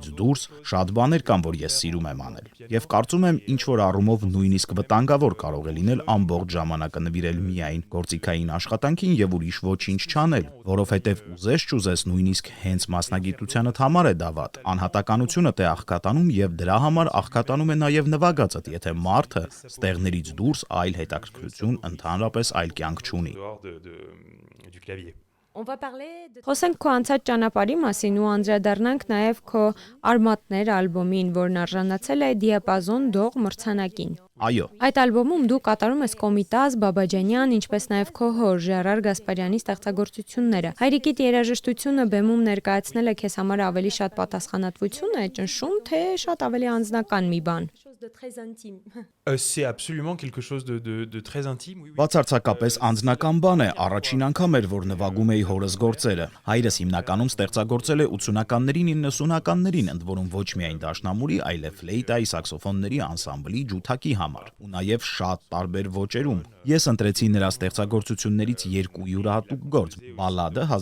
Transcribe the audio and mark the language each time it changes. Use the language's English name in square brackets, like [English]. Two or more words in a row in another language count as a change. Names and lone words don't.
[Armenian] դուրս շատ բաներ կան, որ ես սիրում եմ անել։ Եվ կարծում եմ, ինչ որ առումով նույնիսկ վտանգավոր կարող է լինել ամբողջ ժամանակը նվիրել միայն գործիքային աշխատանքին եւ ուրիշ ոչինչ չանել, որովհետև ուզես չուզես նույնիսկ հենց մասնագիտությանդ համար է դա վատ։ Անհատականությունդ է աղքատանում եւ դրա համար աղքատանում է նաեւ նվագածդ, եթե մարդը ստեղներից դուրս այլ հետաքրքրություն, ընդհանրապես այլ կյանք չունի։ [French] Du clavier. On va parler de [Armenian] Խոսենք քո անցած ճանապարհի մասին ու անդրադառնանք նաև քո Արմատներ ալբոմին, որն արժանացել է Դիապազոն դող մրցանակին։ Այո, Այդ ալբոմում դու կատարում ես Կոմիտաս, Բաբաջանյան, ինչպես նաև քո հոր Ժերար Գասպարյանի ստեղծագործությունները։ Հայրիկիդ երաժշտությունը բեմում ներկայացնելը քեզ համար ավելի շատ պատասխանատվություն է, ճնշում, թե շատ ավելի անձնական մի բան։ [French] quelque chose de très intime. C'est absolument quelque chose de très intime. Oui, oui. [Armenian] Բացարձակապես անձնական բան է, առաջին անգամ էր, որ նվագում էի հորս գործերը։ Հայրս հիմնականում ստեղծագործել է 80-ականներին, 90-ականներին, ընդ որում ոչ միայն դաշնամուրի, այլև ֆլեյտայի, սաքսոֆոնների, անսամբլի, ջութակի համար, ու նաև շատ տարբեր ոճերում։ Ես ընտրեցի նրա ստեղծագործություններից երկու յուրահատուկ գործ՝ բալադը